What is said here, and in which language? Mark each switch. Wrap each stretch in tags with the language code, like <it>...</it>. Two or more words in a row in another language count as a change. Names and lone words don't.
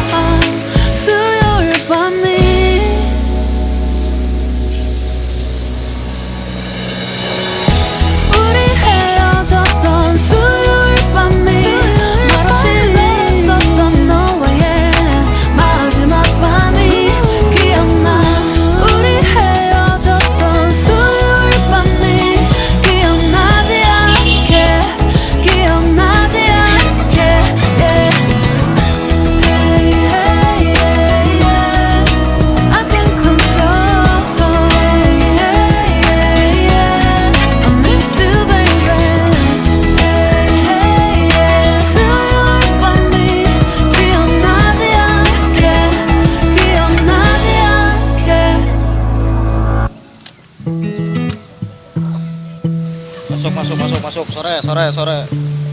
<ko>수요일 밤이 우리 헤어졌던 수요일 밤이 말없이 걸었었던 너와의 마지막 밤이 기억나. 우리 헤어졌던 수요일 밤이 기억나지 않게 기억나지 않게 yeah.</ko> <en>Hey, hey, yeah, yeah. I can control. Hey, hey, yeah, yeah. I miss you baby. Hey, hey, yeah.</en> <ko>수요일 밤이 기억나지 않게 기억나지 않게. Masuk, masuk, masuk, masuk. Sore, sore, sore.</ko>